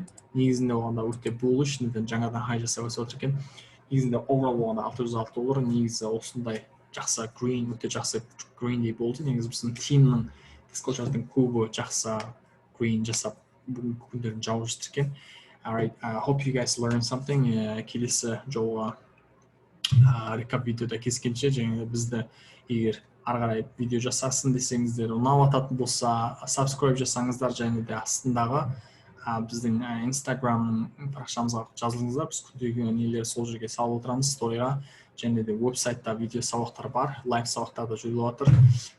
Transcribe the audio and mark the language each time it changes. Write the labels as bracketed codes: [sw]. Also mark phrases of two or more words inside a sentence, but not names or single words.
[kk] Негізінде болғанда өте bullish, жаңадан high жасап өсіп отыр екен. Негізінде overall болғанда $606, негізі осындай жақсы green, өте жақсы green болды. Негізі біздің [en] teamнің disclosure-дың [kk] көбі жақсы green жасап бүгінгі күндерін жауып жатыр екен. [en] Alright, I hope you guys learned something. [kk] Келесі жолға рекап видеода кездескенше, және бізді егер ары қарай видео жасасын десеңіздер, ұнап жататын болса, subscribe жасаңыздар, және де астындағы біздің Instagram парақшамызға жазылыңыздар. Біз күндегі нелер сол жерге салып отырамыз, сторіға, және де веб-сайтта видео сабақтар бар, лайв сабақтар да жүріп жатыр.